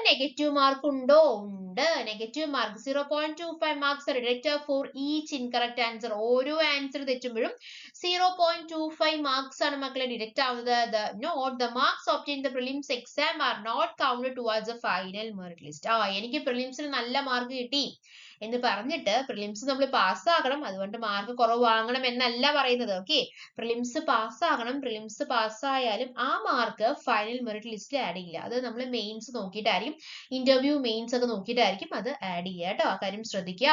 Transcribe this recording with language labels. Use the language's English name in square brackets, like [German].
[Malayalam] Negative mark ഉണ്ടോ? ഉണ്ട്. Negative mark 0.25 [English] Marks deducted for each incorrect answer. [Malayalam] ഓരോ answer തെറ്റുമ്പോഴും 0.25 marks ആണ് മക്കളെ ഡിഡക്റ്റ് ആവുന്നത്. [English] The marks obtained in the prelims exam are not counted towards the final merit list. [Malayalam] എനിക്ക് പ്രിലിംസിന് നല്ല mark കിട്ടി എന്ന് പറഞ്ഞിട്ട് പ്രിലിംസ് നമ്മൾ പാസ്സാകണം, അതുകൊണ്ട് മാർക്ക് കുറവ് വാങ്ങണം എന്നല്ല പറയുന്നത്. Okay, prelims പാസ്സാകണം. പ്രിലിംസ് പാസ്സായാലും ആ മാർക്ക് ഫൈനൽ മെറിറ്റ് ലിസ്റ്റിൽ ആഡ് ചെയ്യില്ല. അത് നമ്മൾ മെയിൻസ് നോക്കിയിട്ടായിരിക്കും, ഇന്റർവ്യൂ മെയിൻസ് ഒക്കെ നോക്കിയിട്ടായിരിക്കും അത് ആഡ് ചെയ്യുക കേട്ടോ. ആ കാര്യം ശ്രദ്ധിക്കുക.